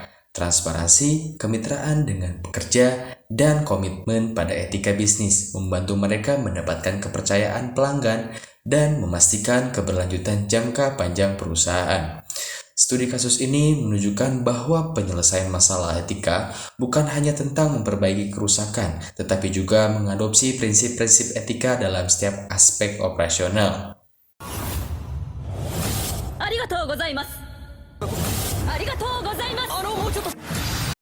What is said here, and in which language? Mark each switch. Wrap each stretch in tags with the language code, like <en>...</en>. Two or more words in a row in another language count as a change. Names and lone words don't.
<id>Transparansi, kemitraan dengan pekerja, dan komitmen pada etika bisnis membantu mereka mendapatkan kepercayaan pelanggan dan memastikan keberlanjutan jangka panjang perusahaan. Studi kasus ini menunjukkan bahwa penyelesaian masalah etika bukan hanya tentang memperbaiki kerusakan, tetapi juga mengadopsi prinsip-prinsip etika dalam setiap aspek operasional.</id> <ja>ありがとうございます。ありがとうございます。もうちょっと。</ja>